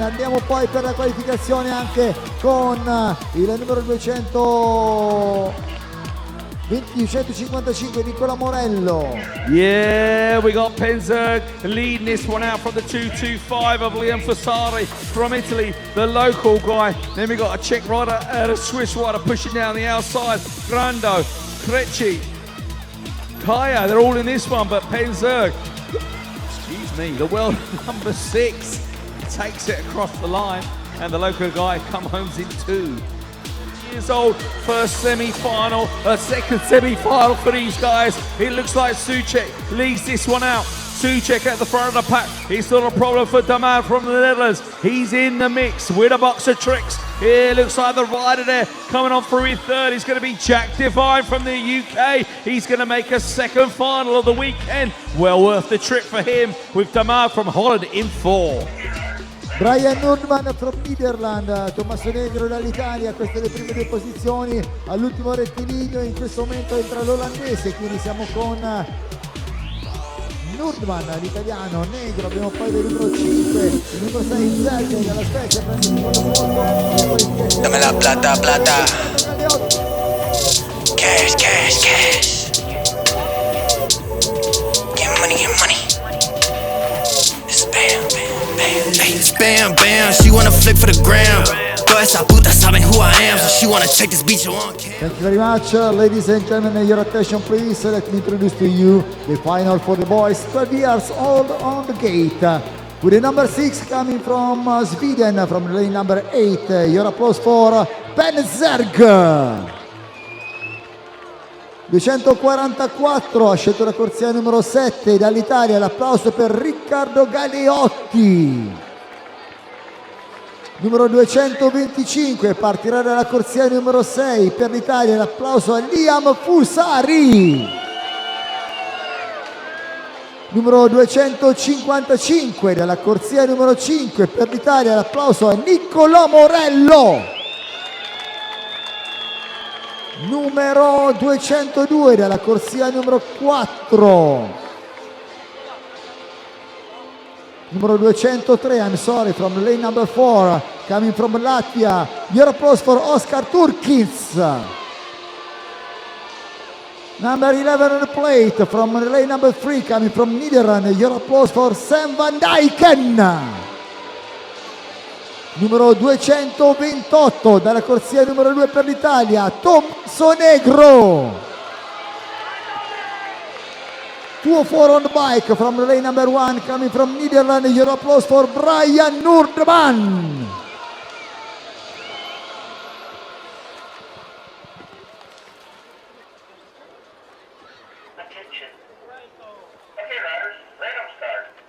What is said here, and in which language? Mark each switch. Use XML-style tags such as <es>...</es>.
<it>Andiamo poi per la qualificazione anche con il numero 255 Nicola Morello.</it> <en>Yeah, we got Penn Zerge leading this one out from the 225 of Liam Fossari from Italy, the local guy. Then we got a Czech rider and a Swiss rider pushing down the outside. Grando, Krejci, Kaya, they're all in this one, but Penn Zerge, excuse me, the world number 6 takes it across the line, and the local guy comes home in 2. Years old, first semi-final, a second semi-final for these guys. It looks like Souček leads this one out. Souček at the front of the pack. It's not a problem for Daman from the Netherlands. He's in the mix with a box of tricks. Here looks like the rider there coming on through in third. He's going to be Jack Devine from the UK. He's going to make a second final of the weekend. Well worth the trip for him with Daman from Holland in 4. Brian Nordman from Netherlands,</en> <it>Tommaso Negro dall'Italia, queste le prime 2 posizioni, all'ultimo rettilineo in questo momento entra l'olandese, quindi siamo con Nordman, l'italiano, Negro, abbiamo poi il numero 5, il numero 6 Zerge dalla Spezia, prende il secondo posto.</it> <es>Dame la plata, plata.</es> <en>Cash, cash, cash. Get money, get money. It's bam, bam, bam. Hey, it's bam, bam. She wanna flick for the gram. Todas</en> <es>Todas esas putas saben</es> <en>who I am, so she wanna check this beach on cam. Thank you very much, ladies and gentlemen. Your attention, please. Let me introduce to you the final for the boys, 12 years old on the gate. With the number 6 coming from Sweden, from lane number 8. Your applause for Penn Zerge.</en> <it>244 ha scelto la corsia numero 7 dall'Italia. L'applauso per Riccardo Galeotti. Numero 225 partirà dalla corsia numero 6 per l'Italia. L'applauso a Liam Fusari. Numero 255 dalla corsia numero 5 per l'Italia. L'applauso a Niccolò Morello. Numero 202 dalla corsia numero 4. Numero 203,</it> <en>I'm sorry, from lane number 4, coming from Latvia. Your applause for Oscar Turkins. Number 11 on the plate, from lane number 3, coming from Netherlands. Your applause for Sam van Dijken.</en> <it>Numero 228 dalla corsia numero 2 per l'Italia, Tom Sonegro.</it> <en>204 on the bike from lane number 1 coming from Netherlands. Your applause for Brian Noordman. Attention. Okay, riders, random start.</en>